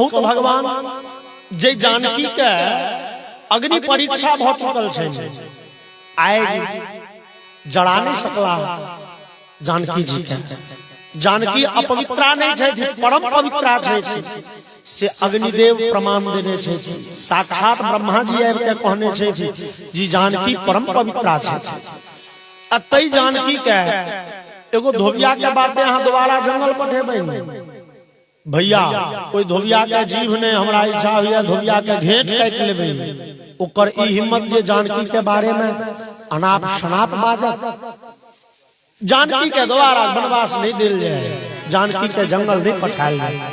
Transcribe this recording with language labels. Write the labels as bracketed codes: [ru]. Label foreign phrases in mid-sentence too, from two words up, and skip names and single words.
[mai] तो भगवान जे जानकी के अग्नि परीक्षा भ चुकल छै आइ जड़ा नहीं सकला जानकी जी के जानकी अपवित्रा नहीं छै परम पवित्रा छै से अग्निदेव प्रमाण देने छे साक्षात ब्रह्मा जी आबि के कहने छे जी जानकी परम पवित्रा छे अतई जानकी के एगो धोबिया के बाते यहाँ दोबारा जंगल पठेबै भैया कोई धोबिया के जीव ने हमरा इच्छा हुआ धोबिया के घेंट काट लेबै ओकर ई हिम्मत जे जानकी के बारे में अनाप शनाप बाजत जानकी के दोबारा वनवास नहीं दिल जाए जानकी के जंगल नहीं पठायल जाए